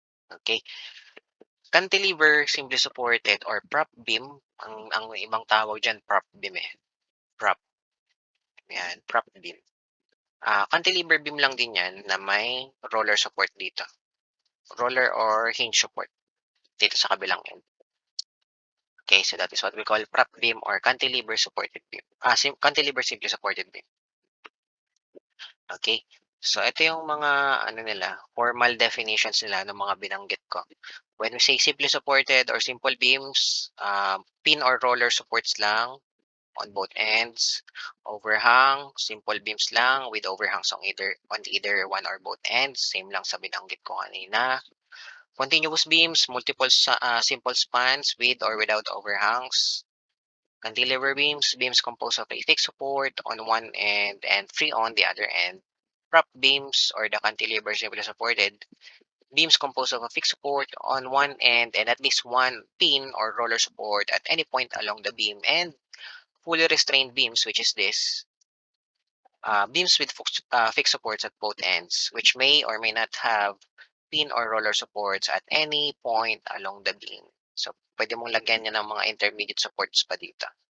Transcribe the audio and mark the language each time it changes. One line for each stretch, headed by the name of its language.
English: Okay? Cantilever, simply supported, or prop beam,
Filipino: ang ibang tawag dyan,
English: prop beam eh. Prop. Yan, prop beam.
Filipino: Cantilever beam lang din yan na may roller support dito. Roller or hinge support dito sa kabilang end.
English: Okay, so that is what we call prop beam or cantilever supported beam. Cantilever simply supported beam. Okay?
Filipino: So ito yung mga ano nila, formal definitions nila ng mga binanggit ko.
English: When we say simply supported or simple beams, pin or roller supports lang on both ends. Overhang, simple beams lang with overhangs on either one or both ends.
Filipino: Same lang sa binanggit ko kanina.
English: Continuous beams, multiple simple spans with or without overhangs. Cantilever beams, beams composed of a fixed support on one end and free on the other end. Prop beams or the cantilever simply supported, beams composed of a fixed support on one end and at least one pin or roller support at any point along the beam, and fully restrained beams, which is this, beams with fixed supports at both ends, which may or may not have pin or roller supports at any point along the beam.
Filipino: So, pwede mong lagyan niya ng mga intermediate supports pa dito.